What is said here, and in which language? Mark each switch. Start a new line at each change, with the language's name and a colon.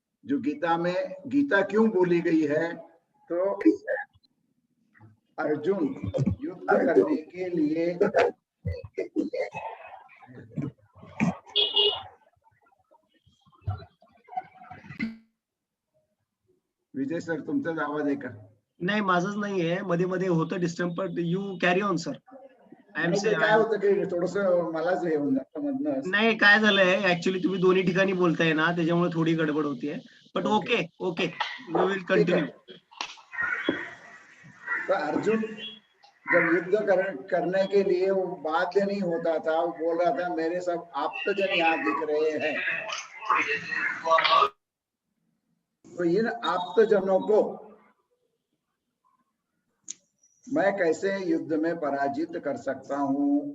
Hindi: जो गीता में, गीता क्यों बोली गई है, तो अर्जुन युद्ध करने के लिए
Marathi: विजय सर तुमचाच आवाज आहे का? नाही, माझंच नाही आहे, मध्ये मध्ये होतं disturb,
English: But you carry on sir.
Marathi: काय होतं की थोडस मलाच हे होऊन जातं मधनं। नाही, काय झालंय ऍक्च्युली तुम्ही दोन्ही ठिकाणी बोलताय ना, त्याच्यामुळे थोडी गडबड होतीये,
English: But okay we will continue.
Hindi: तो अर्जुन जब युद्ध करने के लिए वो बाध्य नहीं होता था, वो बोल रहा था मेरे सब आप्तजन यहाँ दिख रहे हैं, तो इन आप्तजनों को मैं कैसे युद्ध में पराजित कर सकता हूँ।